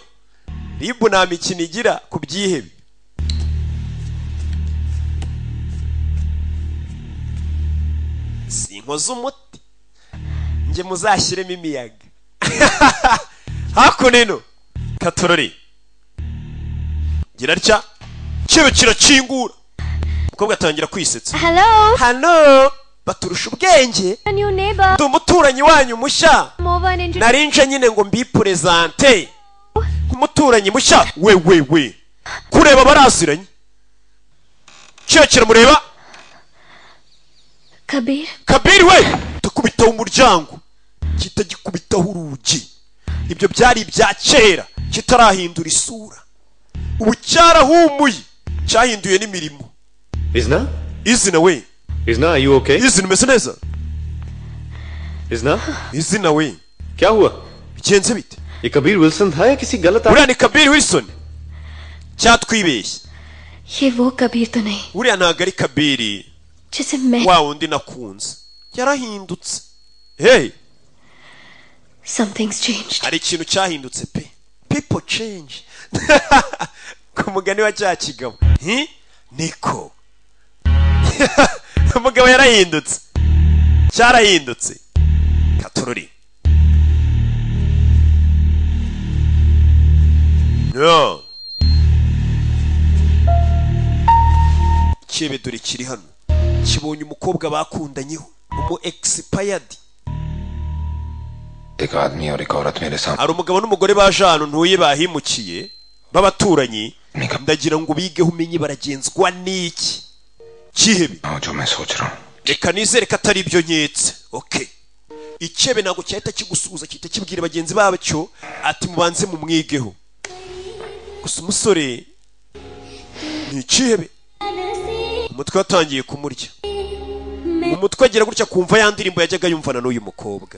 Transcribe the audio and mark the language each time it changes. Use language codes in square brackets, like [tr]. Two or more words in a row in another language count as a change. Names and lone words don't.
[rw] ribu nta mikino igira ku byihebe. sinkoze umuti njye muzashyiremo imiyaga. hakuno ino katorore gira atya, kibe kirakingura, umukobwa atangira kwisetsa. [en] Hello, [rw] hano baturusha ubwenge, [en] new neighbor. [rw] ndi umuturanyi wanyu mushya, [en] Come over and introduce. [rw] narinje nyine ngo mbipurezante nk'umuturanyi mushya. we kureba baraziranye. kiba kiramureba. Kabir. kabiri we tukubitaho umuryango, kita gikubitaho urugi. ibyo byari ibya kera kitarahindura isura, ubu cyarahumuye, cyahinduye n'imirimo. Isna? izina we, [en] Isna, are you okay? [rw] izina umeze neza? Isna? izina we [hi] क्या हुआ? [rw] bigenze bite? [hi] ये कबीर विल्सन था या किसी गलत [rw] uriya ni kabiri wilson cyatwibeshye. [hi] ये वो कबीर तो नहीं [rw] uriya ntabwo ari kabiri [hi] जिसे मैं [rw] wa wundi nakunze, yarahindutse. [en] hey something's changed. [rw] hari ikintu cyahindutse pe. [en] people change. [rw] ku mugani wa cya kigabo niko. umugabo yarahindutse, cyarahindutse. katorori no kibe dore kiri hano, kibonye umukobwa bakundanyeho umu expired. [hi] एक आदमी और एक औरत मेरे सामने [rw] hari umugabo n'umugore baje hano ntuye bahimukiye b'abaturanyi ndagira ngo bigeho umenye baragenzwa n'iki kihebe [hi] जो मैं सोच रहा हूँ [rw] reka nizere ko atari ibyo nketse. Okay, icyebe ntabwo cyahita kigusuhuza cyita kibwira bagenzi babacyo ati mubanze mumwigeho. Gusa umusore ni ikihebe umutwe watangiye kumurya. Mu mutwe agira gutya kumva ya ndirimbo yajyaga yumvana n'uyu mukobwa.